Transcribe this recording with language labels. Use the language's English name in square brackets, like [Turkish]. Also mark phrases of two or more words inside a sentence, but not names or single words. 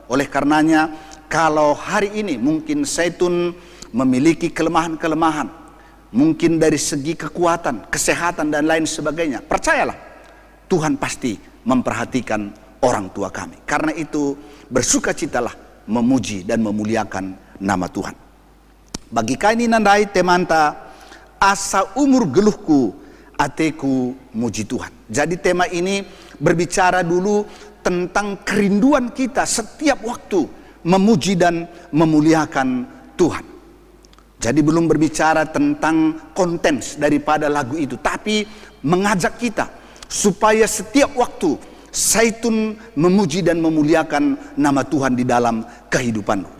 [Indonesian] Oleh karenanya, kalau hari ini mungkin Zaitun memiliki kelemahan-kelemahan, mungkin dari segi kekuatan, kesehatan dan lain sebagainya, percayalah, Tuhan pasti memperhatikan orang tua kami. Karena itu bersukacitalah memuji dan memuliakan nama Tuhan. Bagi kami [Batak Karo] nandai temanta, asa umur geluhku ateku muji Tuhan. [Indonesian] Jadi tema ini berbicara dulu tentang kerinduan kita setiap waktu memuji dan memuliakan Tuhan. Jadi belum berbicara tentang konten daripada lagu itu, tapi mengajak kita supaya setiap waktu Zaitun memuji dan memuliakan nama Tuhan di dalam kehidupanmu.